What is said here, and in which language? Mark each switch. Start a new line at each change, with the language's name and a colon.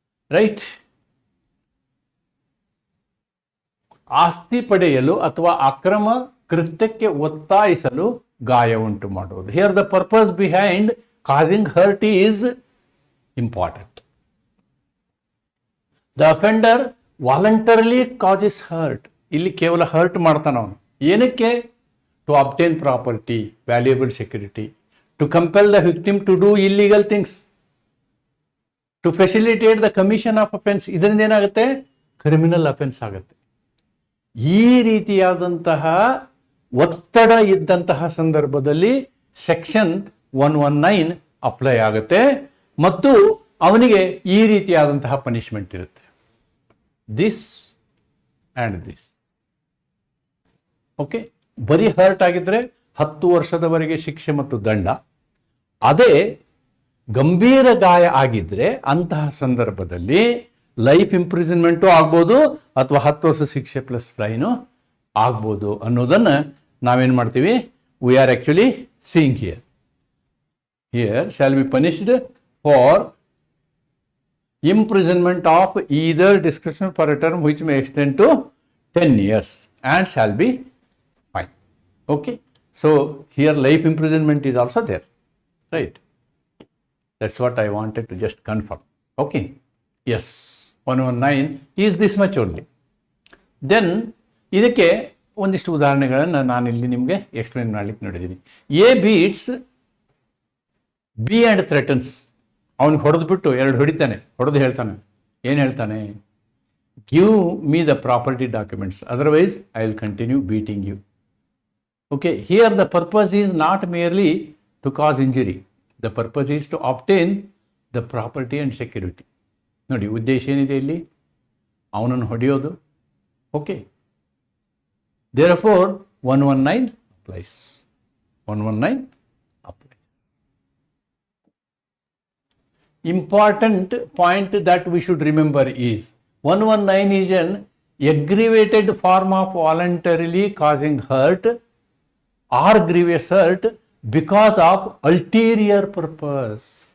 Kannada: Right, ಆಸ್ತಿ ಪಡೆಯಲು ಅಥವಾ ಅಕ್ರಮ ಕೃತ್ಯಕ್ಕೆ ಒತ್ತಾಯಿಸಲು ಗಾಯ ಉಂಟು ಮಾಡುವುದು.
English: Here the purpose behind causing hurt is important. The offender voluntarily causes hurt.
Kannada: ಇಲ್ಲಿ ಕೇವಲ ಹರ್ಟ್ ಮಾಡ್ತಾನ ಅವನು. ಏನಕ್ಕೆ?
English: To obtain property, valuable security, to compel the victim to do illegal things, to facilitate the commission of offence.
Kannada: ಇದರಿಂದ ಏನಾಗುತ್ತೆ? Criminal offence ಆಗುತ್ತೆ. ಈ ರೀತಿಯಾದಂತಹ ಒತ್ತಡ ಇದ್ದಂತಹ ಸಂದರ್ಭದಲ್ಲಿ ಸೆಕ್ಷನ್ 119 ಅಪ್ಲೈ ಆಗುತ್ತೆ ಮತ್ತು ಅವನಿಗೆ ಈ ರೀತಿಯಾದಂತಹ ಪನಿಷ್ಮೆಂಟ್ ಇರುತ್ತೆ,
English: This and this.
Kannada: ಓಕೆ, ಬರೀ ಹರ್ಟ್ ಆಗಿದ್ರೆ 10 ವರ್ಷದವರೆಗೆ ಶಿಕ್ಷೆ ಮತ್ತು ದಂಡ. ಅದೇ ಗಂಭೀರ ಗಾಯ ಆಗಿದ್ರೆ ಅಂತಹ ಸಂದರ್ಭದಲ್ಲಿ ಲೈಫ್ ಇಂಪ್ರಿಸನ್ಮೆಂಟು ಆಗ್ಬೋದು ಅಥವಾ 10 ವರ್ಷ ಶಿಕ್ಷೆ ಪ್ಲಸ್ ಫೈನು ಆಗ್ಬೋದು ಅನ್ನೋದನ್ನು ನಾವೇನು ಮಾಡ್ತೀವಿ?
English: We are actually seeing here. Here shall be punished for imprisonment of either discretion for a term which may extend to 10 years and shall be fine. Okay, so here life imprisonment is also there, right? That's what I wanted to just confirm. Okay, yes, 119 is this much only.
Kannada: Then ಇದಕ್ಕೆ ಒಂದಿಷ್ಟು ಉದಾಹರಣೆಗಳನ್ನು ನಾನು ಇಲ್ಲಿ ನಿಮಗೆ explain ಮಾಡಲಿಕ್ಕೆ ನೋಡಿದ್ದೀನಿ.
English: A beats B and threatens.
Kannada: ಅವನಿಗೆ ಹೊಡೆದ್ಬಿಟ್ಟು 2 ಹೊಡಿತಾನೆ, ಹೊಡೆದು ಹೇಳ್ತಾನೆ, ಏನು ಹೇಳ್ತಾನೆ?
English: Give me the property documents, otherwise I will continue beating you. Okay, here the purpose is not merely to cause injury, the purpose is to obtain the property and security.
Kannada: ನೋಡಿ, ಉದ್ದೇಶ ಏನಿದೆ ಇಲ್ಲಿ? ಅವನನ್ನು ಹೊಡೆಯೋದು.
English: Okay, therefore 119 applies. 119 applies. Important point that we should remember is 119 is an aggravated form of voluntarily causing hurt or grievous hurt because of ulterior purpose.